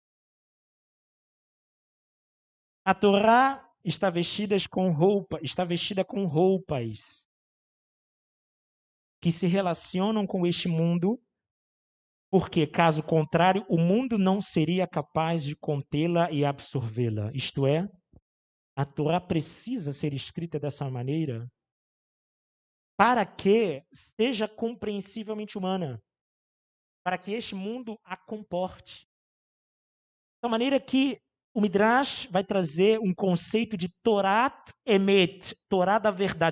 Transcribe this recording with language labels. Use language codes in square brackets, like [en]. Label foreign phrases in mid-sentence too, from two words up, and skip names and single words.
[pt] A Torá está vestida com roupas que se relacionam com este mundo, porque, caso contrário, o mundo não seria capaz de contê-la e absorvê-la. Isto é, a Torá precisa ser escrita dessa maneira para que seja compreensivelmente humana, para que este mundo a comporte. Da maneira que o Midrash vai trazer um conceito de [he] Torat Emet, [pt] Torá da verdade.